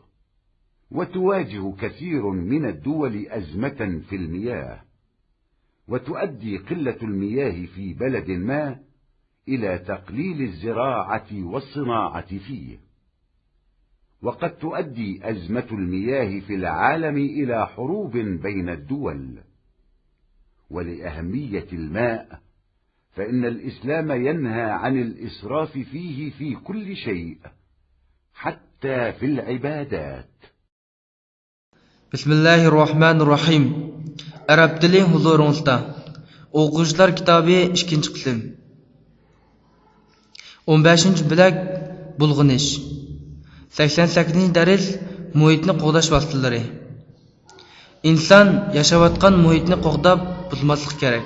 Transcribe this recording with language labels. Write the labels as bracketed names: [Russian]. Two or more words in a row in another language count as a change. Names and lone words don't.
[Arabic] وتواجه كثير من الدول أزمة في المياه، وتؤدي قلة المياه في بلد ما إلى تقليل الزراعة والصناعة فيه، وقد تؤدي أزمة المياه في العالم إلى حروب بين الدول. ولأهمية الماء فإن الإسلام ينهى عن الإسراف فيه في كل شيء، حتى في العبادات. بسم الله الرحمن الرحيم. [Uzbek] Arab tili huzuringizda. O'quvchilar kitobi 2-qism. 15-bo'lak bulg'unish. 88-dars muhitni qo'g'dash vositalari. İnson yashayotgan muhitni qo'g'dab buzmaslik kerak.